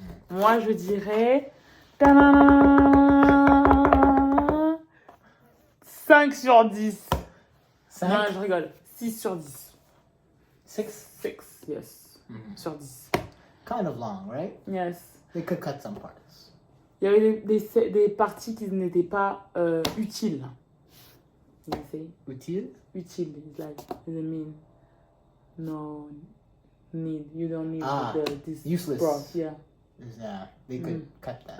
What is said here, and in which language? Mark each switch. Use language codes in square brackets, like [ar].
[fr] Moi, je dirais... 5 sur 10. 5? Non, je rigole. 6 sur 10. 6? 6, [en] yes. [fr] Sur 10. [en] Kind of long, right? Yes. They could cut some parts. [fr] Il y avait des parties qui n'étaient pas utiles. [en] You see? [fr] Utile? [en] Utile is like, doesn't mean no need. You don't need this useless. broth. Yeah. Yeah, they could cut that.